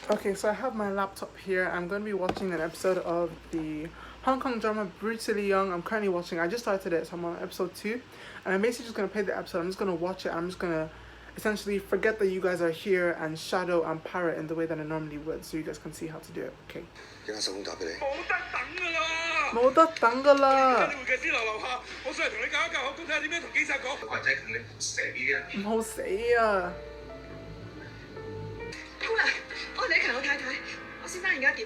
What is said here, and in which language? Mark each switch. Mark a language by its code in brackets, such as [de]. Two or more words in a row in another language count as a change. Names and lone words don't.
[en] Okay, so I have my laptop here. I'm going to be watching an episode of the Hong Kong drama Brutally Young. I'm currently watching, I just started it, so I'm on episode 2, and I'm basically just going to play the episode. I'm just going to watch it, and I'm just going to essentially forget that you guys are here and shadow and parrot in the way that I normally would, so you guys can see how to do it. [yue] Okay. 冇得等㗎啦！唔好死啊！姑娘，我係李強老太太，我先生而家點啊？